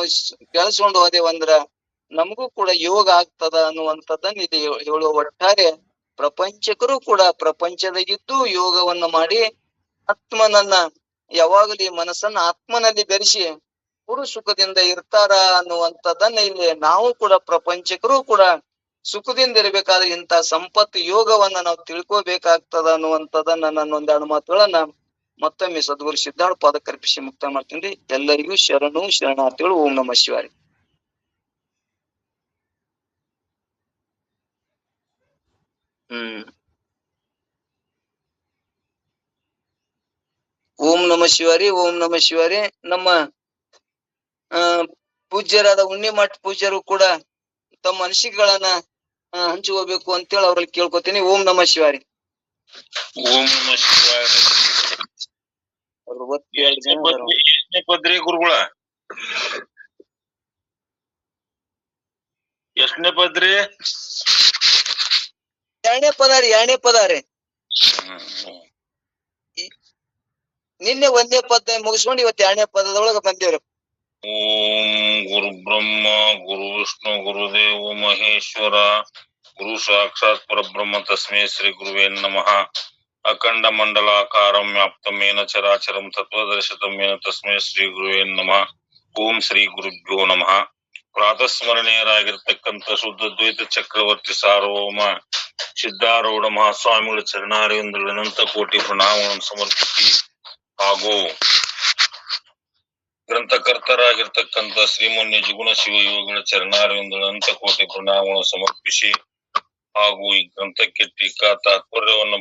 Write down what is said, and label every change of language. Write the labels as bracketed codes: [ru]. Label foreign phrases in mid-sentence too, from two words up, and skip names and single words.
[kn] ಬೆಳೆಸ್ಕೊಂಡು ಹೋದೇವಂದ್ರ ನಮಗೂ ಕೂಡ ಯೋಗ ಆಗ್ತದ ಅನ್ನುವಂಥದ್ದನ್ನ ಇದು ಹೇಳುವ ಒಟ್ಟಾರೆ ಪ್ರಪಂಚಕರು ಕೂಡ ಪ್ರಪಂಚದಾಗಿದ್ದು ಯೋಗವನ್ನ ಮಾಡಿ ಆತ್ಮನನ್ನ ಯಾವಾಗಲೂ ಈ ಮನಸ್ಸನ್ನ ಆತ್ಮನಲ್ಲಿ ಬೆರೆಸಿ ಗುರು ಸುಖದಿಂದ ಇರ್ತಾರ ಅನ್ನುವಂಥದ್ದನ್ನ ಇಲ್ಲಿ ನಾವು ಕೂಡ ಪ್ರಪಂಚಕರು ಕೂಡ ಸುಖದಿಂದ ಇರ್ಬೇಕಾದ್ರೆ ಇಂಥ ಸಂಪತ್ತು ಯೋಗವನ್ನ ನಾವು ತಿಳ್ಕೋಬೇಕಾಗ್ತದ ಅನ್ನುವಂಥದ್ದನ್ನ ನನ್ನ ಒಂದೆರಡು ಮಾತುಗಳನ್ನ ಮತ್ತೊಮ್ಮೆ ಸದ್ಗುರು ಸಿದ್ಧಾರ್ಥ ಪಾದಕರ್ಪಿಸಿ ಮುಕ್ತ ಮಾಡ್ತೀನಿ. ಎಲ್ಲರಿಗೂ ಶರಣು ಶರಣಾರ್ಥಿಗಳು. [sa] ಓಂ ನಮಃ ಶಿವಾಯ. ಓಂ ನಮಃ ಶಿವಾರಿ. ಓಂ ನಮಃ ಶಿವಾರಿ. [kn] ನಮ್ಮ ಪೂಜ್ಯರಾದ ಉಣ್ಣಿಮಠ ಪೂಜ್ಯರು ಕೂಡ ತಮ್ಮ ಅನಿಸಿಕೆಗಳನ್ನ ಹಂಚಿಕೋಬೇಕು ಅಂತೇಳಿ ಅವ್ರಲ್ಲಿ ಕೇಳ್ಕೊತೀನಿ. [sa] ಓಂ ನಮಃ ಶಿವಾರಿ. ಓಂ ನಮಃ ಶಿವಾಯ. [kn] ಪದ್ರಿ ಗುರುಗಳ ಎಷ್ಟನೇ ಪದ್ರಿ? ಎರಡನೇ ಪದಾರಿ. ನಿನ್ನೆ ಒಂದೇ ಪದ ಮುಗಿಸ್ಕೊಂಡು ಇವತ್ತು ಎರಡನೇ ಪದದೊಳಗ ಬಂದೇವ್ರಿ. [sa] ಓಂ ಗುರು ಬ್ರಹ್ಮ ಗುರು ವಿಷ್ಣು ಗುರುದೇವ ಮಹೇಶ್ವರ ಗುರು ಸಾಕ್ಷಾತ್ ಪರಬ್ರಹ್ಮ ತಸ್ಮೈ ಶ್ರೀ ಗುರುವೇ ನಮಃ. ಅಖಂಡ ಮಂಡಲಾಕಾರಂ ವ್ಯಾಪ್ತಮೇನ ಚರಾಚರಂ ತತ್ವದರ್ಶಿತಮೇನ ತಸ್ಮೈ ಶ್ರೀ ಗುರುವೇ ನಮಃ. ಓಂ ಶ್ರೀ ಗುರುಭ್ಯೋ ನಮಃ. [kn] ಪ್ರಾತಸ್ಮರಣೀಯರಾಗಿರ್ತಕ್ಕಂಥ ಶುದ್ಧ ದ್ವೈತ ಚಕ್ರವರ್ತಿ ಸಾರ್ವಭೌಮ ಸಿದ್ಧಾರೂಢ ಮಹಾಸ್ವಾಮಿಗಳ ಚರಣಾರವಿಂದಗಳ ಅನಂತ ಕೋಟಿ ಪ್ರಣಾಮಗಳನ್ನು ಸಮರ್ಪಿಸಿ ಹಾಗೂ ಗ್ರಂಥಕರ್ತರಾಗಿರ್ತಕ್ಕಂಥ ಶ್ರೀಮನ್ಯ ಜಿಗುಣ ಶಿವಯೋಗಿಗಳ ಚರಣಾರವಿಂದಗಳ ಅನಂತ ಕೋಟಿ ಪ್ರಣಾಮಗಳನ್ನು ಸಮರ್ಪಿಸಿ ಹಾಗೂ ಈ ಗ್ರಂಥಕ್ಕೆ ಟೀಕಾ ತಾತ್ಪರ್ಯವನ್ನು